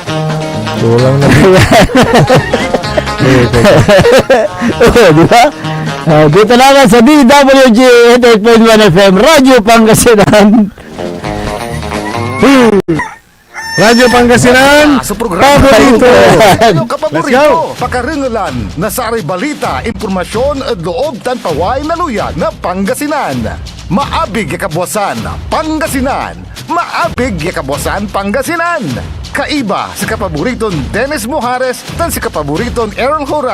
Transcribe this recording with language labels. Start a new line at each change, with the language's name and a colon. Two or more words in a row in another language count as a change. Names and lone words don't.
Pangasinan: Tulang na.
Filipino: Di ba? Dito naman sa DWG 88.1 FM, Radyo Pangasinan.
Pangasinan: Radyo Pangasinan, Sa programa paborito. Inyong Let's kapaborito, go. pakaringalan na sari balita, impormasyon at loob tan paway na luyag na Pangasinan. Maabig ya kabwasan, Pangasinan. Maabig ya kabwasan, Pangasinan. Kaiba sa kapaboriton Dennis Mojares tan si kapaboriton Aaron Hora.